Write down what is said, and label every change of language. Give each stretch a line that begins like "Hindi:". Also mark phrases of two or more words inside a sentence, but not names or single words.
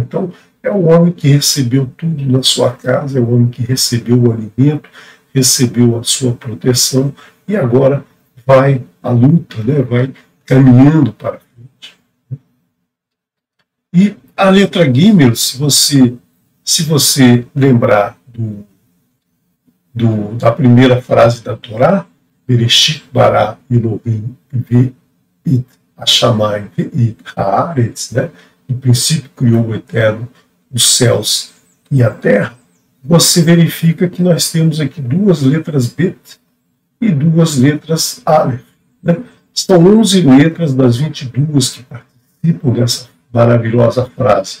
Portuguese: Então é o homem que recebeu tudo na sua casa, é o homem que recebeu o alimento, recebeu a sua proteção e agora vai à luta, né? Vai caminhando para frente. E a letra Gimel, se você lembrar da primeira frase da Torá,
Hebrew: בראשית ברא אלהים את השמים ואת הארץ,
Portuguese: né? No princípio criou o Eterno os céus e a terra, você verifica que nós temos aqui duas letras Bet e duas letras Aleph, né? São 11 letras das 22 que participam dessa maravilhosa frase.